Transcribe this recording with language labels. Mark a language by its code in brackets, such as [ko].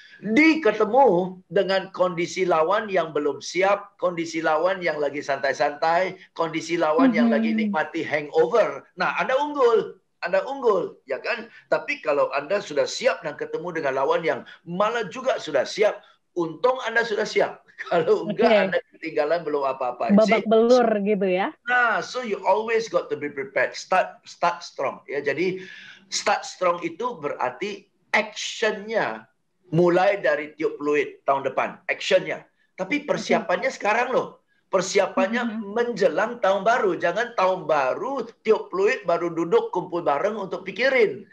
[id] Ketemu dengan kondisi lawan yang belum siap, kondisi lawan yang lagi santai-santai, kondisi lawan yang lagi nikmati hangover. Nah, Anda unggul, ya kan? Tapi kalau Anda sudah siap dan ketemu dengan lawan yang malah juga sudah siap, untung Anda sudah siap. Kalau enggak, Anda ketinggalan belum apa-apa. Babak belur gitu ya. Nah, [en] so you always got to be prepared. Start strong. [id] Ya, jadi start strong itu berarti actionnya mulai dari tiup fluid tahun depan, actionnya. Tapi persiapannya sekarang loh. Persiapannya menjelang tahun baru. Jangan tahun baru, tiup fluid, baru duduk kumpul bareng untuk pikirin.